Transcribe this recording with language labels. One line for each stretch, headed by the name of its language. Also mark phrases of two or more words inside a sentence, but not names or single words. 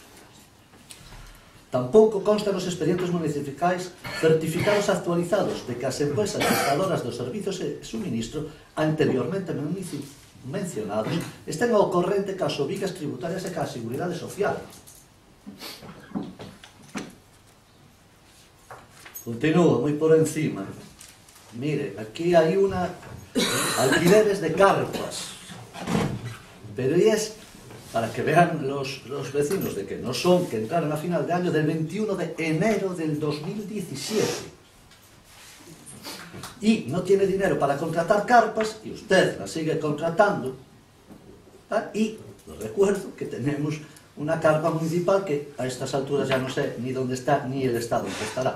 Galician: Tampouco constan nos expedientes municipais certificados actualizados de que as empresas prestadoras dos servizos e suministro anteriormente mencionados estén ao corrente cas obrigas tributarias e cas seguridade social. Continúo moi por encima.
Spanish: Mire, aquí hai unha alquileres de carpas, pero es para que vean los vecinos de que no son, que entraron a final de año del 21 de enero del 2017 y no tiene dinero para contratar carpas y usted las sigue contratando, y os recuerdo que tenemos una carpa municipal que a estas alturas ya no sé ni dónde está ni el estado en que estará.